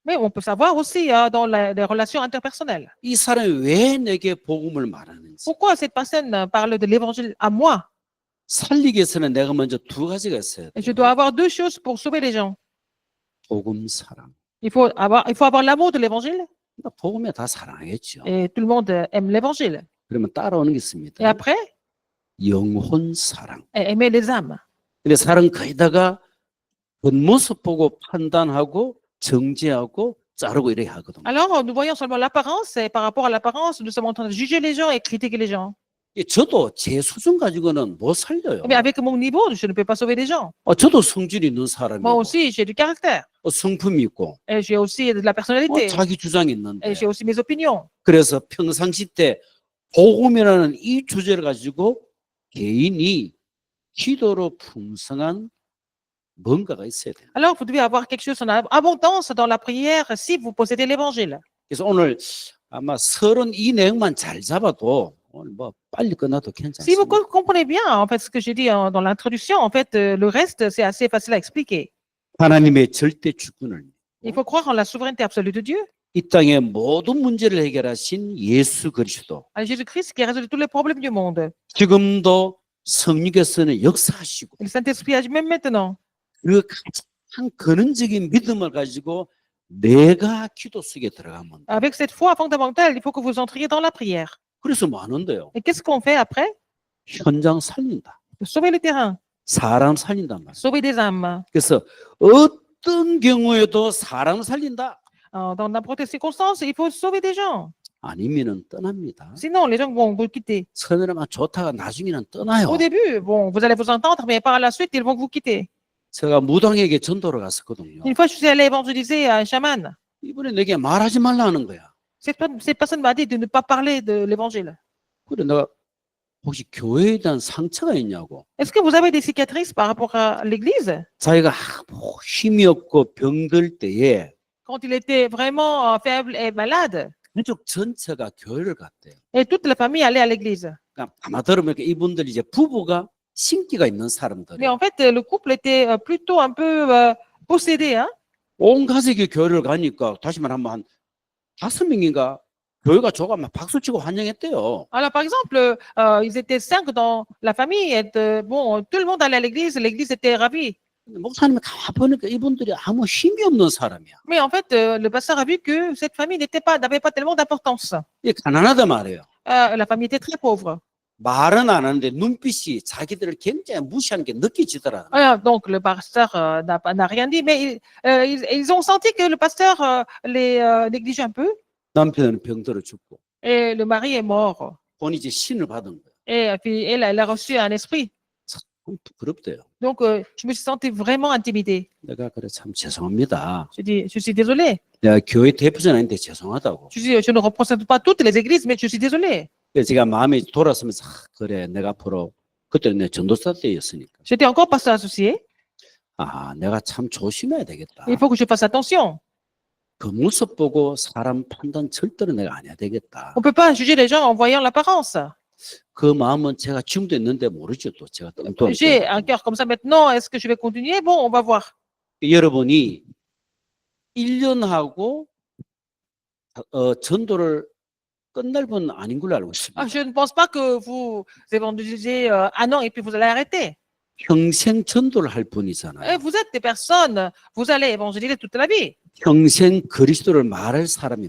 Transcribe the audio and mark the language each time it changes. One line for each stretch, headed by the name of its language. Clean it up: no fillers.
French: Mais on peut savoir aussi dans les relations interpersonnelles.
Korean: 이 사람이 왜 내게 복음을 말하는지.
French: Pourquoi cette personne parle de l'évangile à moi?
Korean: 살리기 위해서는 내가 먼저 두 가지가 있어야
French: Et je
Korean: 돼요.
French: dois avoir deux choses pour sauver les gens.
Korean: 복음 사랑.
French: Il faut avoir l'amour de l'évangile.
Korean: 복음에 다 사랑하겠죠.
French: Et tout le monde aime l'évangile.
Korean: 그러면 따라오는 게
French: Et
Korean: 있습니다.
French: après,
Korean: 영혼 사랑.
French: aimer les âmes.
Korean: 근데 사랑 거기다가 겉모습 보고 판단하고 정죄하고 자르고 이래야 하거든요.
French: Alors, nous voyons seulement l'apparence, et par rapport à l'apparence, nous sommes en train de juger les gens et critiquer les gens.
Korean: 저도 제 수준 가지고는 못 살려요.
French: Mais avec mon niveau, je ne peux pas sauver les gens.
Korean: 저도 성질이 있는
French: Moi
Korean: 사람이고
French: aussi, j'ai du caractère.
Korean: 성품이 있고
French: Et j'ai aussi de la personnalité.
Korean: 자기 주장이
French: Et
Korean: 있는데
French: j'ai aussi mes opinions.
Korean: 그래서 평상시 때 복음이라는 이 주제를 가지고 개인이 기도로 풍성한 뭔가가 있어야 돼요.
French: Alors, vous devez avoir quelque chose en abondance dans la prière si vous possédez l'évangile.
Korean: 그래서 오늘 아마 서론 이 내용만 잘 잡아도 오늘 뭐 빨리 끝나도
French: Si vous
Korean: 괜찮습니다.
French: comprenez bien, en fait, ce que j'ai dit dans l'introduction, en fait, le reste, c'est assez facile à expliquer.
Korean: 하나님의 절대 주권을
French: Il faut croire en la souveraineté absolue de Dieu.
Korean: 이 땅의 모든 문제를 해결하신 예수 그리스도
French: À Jésus-Christ qui a résolu tous les problèmes du monde.
Korean: 지금도 성령께서는 역사하시고
French: Et le Saint-Esprit agit même maintenant.
Korean: 그 가장 근원적인 믿음을 가지고 내가 기도 속에 들어가면 돼.
French: Avec cette foi fondamentale, il faut que vous entriez dans la prière.
Korean: 그래서 뭐 하는데요?
French: Et qu'est-ce qu'on fait après?
Korean: 현장 살린다.
French: Sauver le terrain,
Korean: 사람 살린단 말이에요.
French: sauver des âmes.
Korean: 그래서 어떤 경우에도 사람 살린다.
French: Dans n'importe quelle circonstance, il faut sauver des gens.
Korean: 아니면은 떠납니다.
French: Sinon, les gens vont vous quitter.
Korean: 처음에는 좋다가 나중에는 떠나요.
French: Au début, bon, vous allez vous entendre, mais par la suite, ils vont vous quitter.
Korean: 제가 무당에게 전도를 갔었거든요.
French: Une fois, je suis allé évangéliser à un chaman.
Korean: 이번에 내게 말하지 말라는 거야.
French: Cette personne m'a dit de ne pas parler de l'évangile.
Korean: 그래 내가 혹시 교회에 대한 상처가 있냐고.
French: Est-ce que vous avez des cicatrices par rapport à l'église?
Korean: 자기가 힘이 없고 병들 때에
French: Quand il était vraiment faible et malade,
Korean: 가족 전체가 교회를 갔대요.
French: et toute la famille allait à l'église.
Korean: 그러니까 아마 들으면 이분들이 이제 부부가 신기가 있는
French: Mais
Korean: 사람들이에요.
French: en fait, le couple était plutôt un peu possédé. Hein?
Korean: 온 가족이 교회를 가니까 다시 말하면 한 5명인가 교회가 저가 막 박수치고 환영했대요.
French: Alors, par exemple, ils étaient 5 dans la famille. Et, bon, tout le monde allait à l'église. L'église était ravie.
Korean: 근데 목사님이 가만 보니까 이분들이 아무 힘이 없는 사람이야.
French: Mais en fait, le pasteur a vu que cette famille n'avait pas tellement d'importance.
Korean: 이게 가난하다 말이에요.
French: La famille était très pauvre.
Korean: 말은 안 하는데 눈빛이 자기들을 굉장히 무시하는 게 느껴지더라.
French: Alors, donc, le pasteur n'a rien dit, mais ils ont senti que le pasteur les négligeait un peu.
Korean: 남편은 병들어 죽고
French: Et le mari est mort.
Korean: 본인이 이제 신을 받은 거야.
French: Et puis, elle a reçu un esprit.
Korean: 참 부끄럽대요.
French: Donc, je me suis sentie vraiment intimidée.
Korean: 내가 그래 참 죄송합니다.
French: Je suis désolée.
Korean: 내가 교회 대표는 아닌데 죄송하다고.
French: Je ne représente pas toutes les églises, mais je suis désolée.
Korean: 그래서 제가 마음이 돌아서면서 그래 내가 앞으로 그때 내 전도사 때였으니까
French: J'étais encore pasteur associé.
Korean: 내가 참 조심해야 되겠다.
French: Il faut que je fasse attention.
Korean: 겉모습 보고 사람 판단 절대로 내가 안 해야 되겠다.
French: On ne peut pas juger les gens en voyant l'apparence.
Korean: 그 마음은 제가 지금도 있는데 모르죠. 또 제가 또
French: J'ai un cœur comme ça maintenant. Est-ce que je vais continuer? Bon, on va voir.
Korean: 여러분이 1년 하고 전도를 끝날 분 아닌 걸로 알고 있습니다.
French: Je ne pense pas que vous évangélisez un an et puis vous allez arrêter.
Korean: 평생 전도를 할
French: Et
Korean: 분이잖아요.
French: vous êtes des personnes, vous allez évangéliser toute la vie.
Korean: 평생 그리스도를 말할 사람이